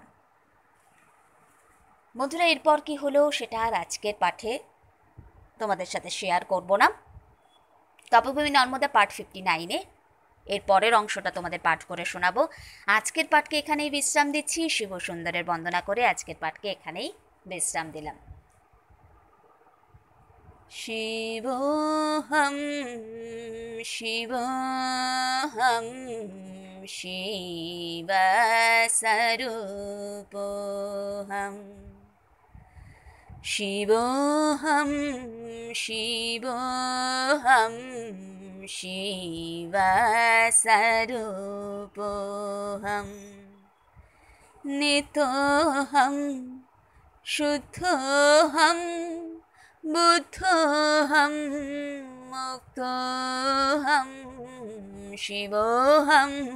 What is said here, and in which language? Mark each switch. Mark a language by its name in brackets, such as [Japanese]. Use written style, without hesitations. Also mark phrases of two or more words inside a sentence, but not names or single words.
[Bangla] বন্ধুরা, এরপর কি হলো সেটা আর আজকের পাঠে তোমাদের সাথে শেয়ার করব না। তপভূমি নর্মদা পার্ট 59-এ এর পরের অংশটা তোমাদের পাঠ করে শোনাবো। আজকের পাঠকে এখানেই বিশ্রাম দিচ্ছি। শিব সুন্দরের বন্দনা করে আজকের পাঠকে এখানেই বিশ্রাম দিলাম। [Sanskrit] শিবোহম শিবোহম শিবস্বরূপোহম শিবোহম শিবোহম শিবস্বরূপোহম নিতোহম শুদ্ধোহম বুদ্ধোহম মুক্তোহম শিবোহম